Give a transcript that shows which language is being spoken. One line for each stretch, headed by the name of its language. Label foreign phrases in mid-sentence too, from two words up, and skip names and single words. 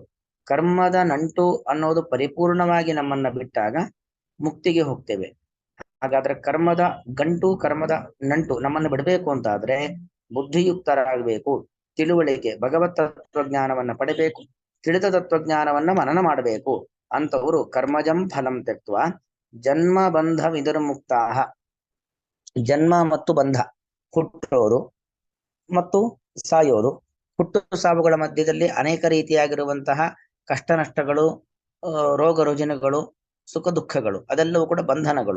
Kannada: ಕರ್ಮದ ನಂಟು ಅನ್ನೋದು ಪರಿಪೂರ್ಣವಾಗಿ ನಮ್ಮನ್ನ ಬಿಟ್ಟಾಗ ಮುಕ್ತಿಗೆ ಹೋಗ್ತೇವೆ. ಹಾಗಾದ್ರೆ ಕರ್ಮದ ನಂಟು ನಮ್ಮನ್ನು ಬಿಡಬೇಕು ಅಂತ ಆದ್ರೆ ಬುದ್ಧಿಯುಕ್ತರಾಗಬೇಕು. ತಿಳುವಳಿಕೆ, ಭಗವತ್ ತತ್ವಜ್ಞಾನವನ್ನ ಪಡೆಬೇಕು, ತಿಳಿದ ತತ್ವಜ್ಞಾನವನ್ನ ಮನನ ಮಾಡಬೇಕು.
Sanskrit: ಅಂತವರು ಕರ್ಮಜಂ ಫಲಂ ತ್ಯಕ್ತ್ವ ಜನ್ಮ ಬಂಧ ವಿನಿರ್ಮುಕ್ತಾ.
Kannada: ಜನ್ಮ ಮತ್ತು ಬಂಧ, ಹುಟ್ಟೋದು ಮತ್ತು ಸಾಯೋದು. ಹುಟ್ಟು ಸಾವುಗಳ ಮಧ್ಯದಲ್ಲಿ ಅನೇಕ ರೀತಿಯಾಗಿರುವಂತಹ ಕಷ್ಟ ನಷ್ಟಗಳು, ರೋಗ ರುಜಿನಗಳು, ಸುಖ ದುಃಖಗಳು, ಅದೆಲ್ಲವೂ ಕೂಡ ಬಂಧನಗಳು.